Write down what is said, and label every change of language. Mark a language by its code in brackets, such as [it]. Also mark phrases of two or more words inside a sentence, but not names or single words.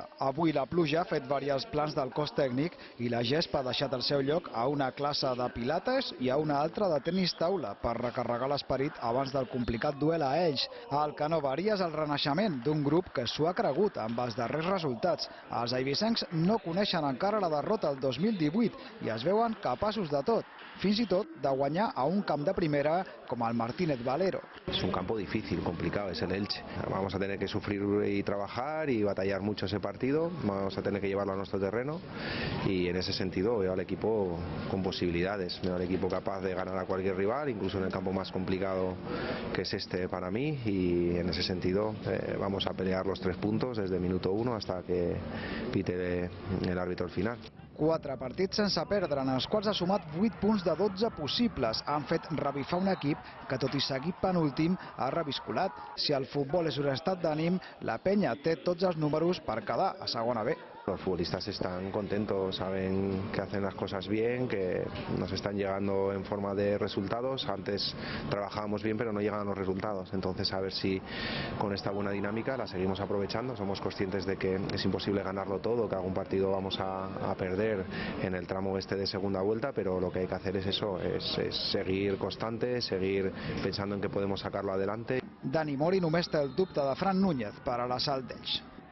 [ca] Avui la pluja ha fet variar els plans del cos tècnic i la gespa ha deixat el seu lloc a una classe de pilates i a una altra de tenis taula per recarregar l'esperit abans del complicat duel a Elx. El que no varia és el renaixement d'un grup que s'ho ha cregut amb els darrers resultats. Els eivissencs no coneixen encara la derrota el 2018 i es veuen capaços de tot, fins i tot de guanyar a un camp de primera com el Martínez Valero. [es] Es un campo difícil, complicado, es el Elche. Vamos a tener que sufrir y trabajar y batallar mucho ese partido, vamos a tener que llevarlo a nuestro terreno y en ese sentido veo al equipo con posibilidades, veo al equipo capaz de ganar a cualquier rival, incluso en el campo más complicado que es este para mí, y en ese sentido vamos a pelear los 3 puntos desde el minuto 1 hasta que pite el árbitro al final. [ca] 4 partits sense perdre, en els quals ha sumat 8 punts de 12 possibles. Han fet revifar un equip que, tot i seguir penúltim, ha reviscolat. Si el futbol és un estat d'ànim, la penya té tots els números per quedar a segona B. [es] Los futbolistas están contentos, saben que hacen las cosas bien, que nos están llegando en forma de resultados. Antes trabajábamos bien, pero no llegaban los resultados. Entonces, a ver si con esta buena dinámica la seguimos aprovechando. Somos conscientes de que es imposible ganarlo todo, que algún partido vamos a perder en el tramo este de segunda vuelta, pero lo que hay que hacer es eso, es seguir constante, seguir pensando en que podemos sacarlo adelante. [ca] Dani Mori només té el dubte de Fran Núñez per a l'assalt d'Elx.